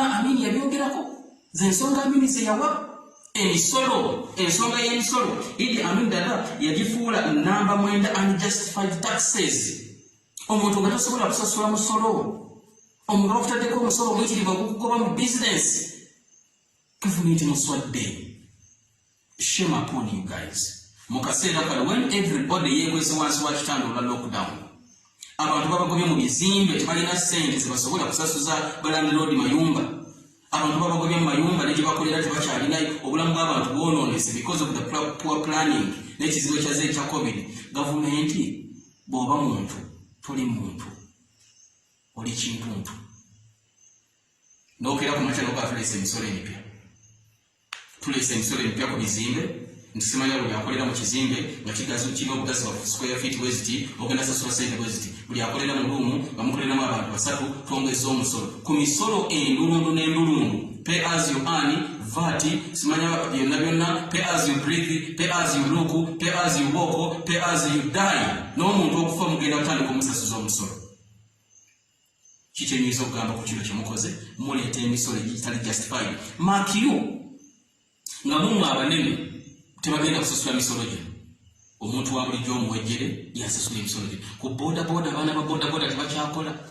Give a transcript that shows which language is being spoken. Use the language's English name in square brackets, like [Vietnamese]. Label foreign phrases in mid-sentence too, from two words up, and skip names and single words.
[Ganda] Amini yabyogerako ze ensonga Amini ze yawa ensonga y'emisolo Idi Amin Dada yagifuula namba 9 [English] unjustified taxes [Ganda] omuntu nga tasobola kusasula musolo omuntu okutaddeko omusolo omuyitirivu okugoba mu bizinesi gavumenti muswadde [English] shame upon you guys [Ganda] mu kaseera kano [English] when everybody [Ganda] yeekwese wansi wa kitanda olwa lockdown abantu babagobye mu bizimbe tebalina ssente zebasobola kusasuza balandlord mayumba abantu babagobye mu mayumba ne gyebakolera tebakyalinayo obulamu bw'abantu bwonoonese [English] because of the poor planning [Ganda] n'ekizibu ekyaze ekya covid gavumenti bw'oba muntu toli muntu oli kintuntu n'okeera ku makya n'okuba tuleese emisolo emipya tuleese emisolo emipya ku bizimbe ntisimanya buli akolera mu kizimbe nga kirina obugazi bwa square feet bweziti ogenda sasula sente bweziti buli akolera mu luumu bamukoleramu abantu 3 twongeza omusolo ku misolo endulundu n'endulundu [English] pay as you earn VAT [Ganda] simanya byonna [English] pay as you breathe pay as you look pay as you walk pay as you die [Ganda] n'omuntu okufa mugenda kutandika omusasuza omusolo kikyenyiza okugamba ku kino kyemukoze muleeta emisolo egitali justified makiyo nga mumu abanene tebagenda kusasula misolo gye omuntu wa bulijjo omuwejjere yasasula emisolo gye ku bodaboda abaana ba bodaboda tebakyakola